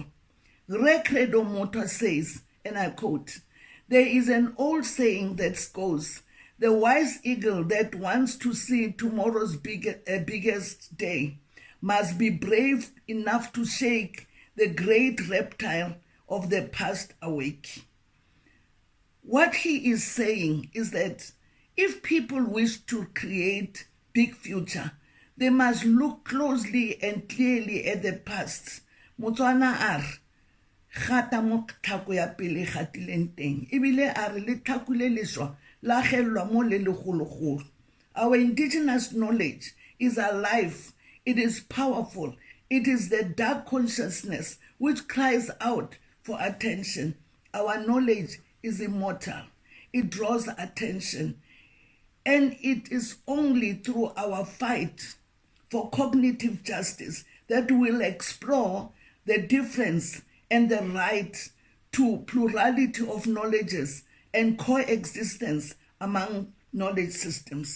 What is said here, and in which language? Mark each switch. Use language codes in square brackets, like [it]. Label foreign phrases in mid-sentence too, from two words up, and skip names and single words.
[en] Recredo Mota says, and I quote, "There is an old saying that goes, the wise eagle that wants to see tomorrow's biggest day must be brave enough to shake the great reptile of the past awake." What he is saying is that if people wish to create big future, they must look closely and clearly at the past. [tn] Motswana ar, gata mo thako ya pele gatileng teng. Ebile a re le thako le leswa la gelwa mo le legologolo. [en] Our indigenous knowledge is alive, it is powerful, it is the dark consciousness which cries out for attention. Our knowledge is immortal, it draws attention, and it is only through our fight for cognitive justice that we'll explore the difference and the right to plurality of knowledges and coexistence among knowledge systems.